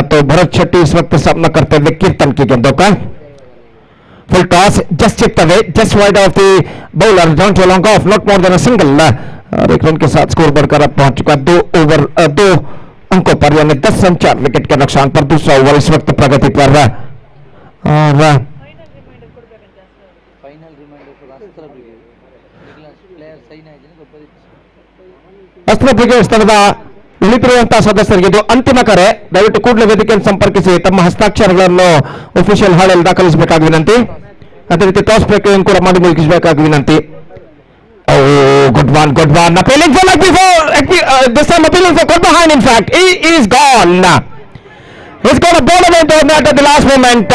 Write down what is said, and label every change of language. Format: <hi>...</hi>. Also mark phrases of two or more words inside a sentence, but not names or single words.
<hi>तो भरत शेट्टी इस वक्त सामना करते हुए कीर्तन की गेंदों का।</hi> <en>full toss just chipped away, just wide off the bowler, down to long off, not more than a single</en> <hi>और 1 रन के साथ स्कोर बढ़कर अब पहुंच चुका 2 अंकों पर, यानी 10 रन 4 विकेट के नुकसान पर। दूसरा ओवर इस वक्त प्रगति पर और अस्त्र ब्रिगेड्स</hi> <kn>ತಂಡದ ಉಳಿದಿರುವಂತಹ ಸದಸ್ಯರಿಗೆ ಇದು ಅಂತಿಮ ಕರೆ. ದಯವಿಟ್ಟು ಕೂಡಲೇ ವೇದಿಕೆಯನ್ನು ಸಂಪರ್ಕಿಸಿ ತಮ್ಮ ಹಸ್ತಾಕ್ಷರಗಳನ್ನು ಅಫಿಷಿಯಲ್ ಹಾಳಲ್ಲಿ ದಾಖಲಿಸಬೇಕಾಗಿ ವಿನಂತಿ. ಅದೇ ರೀತಿ ಟಾಸ್ ಪ್ರಕ್ರಿಯೆಯನ್ನು ಕೂಡ ಮಾಡಿ ಮುಗಿಸಬೇಕಾಗಿ ವಿನಂತಿ.</kn> <en>Good one. Appealing for like before. This time appealing for got behind. In fact, he is gone. He's got a ball away into the net at the last moment.</en>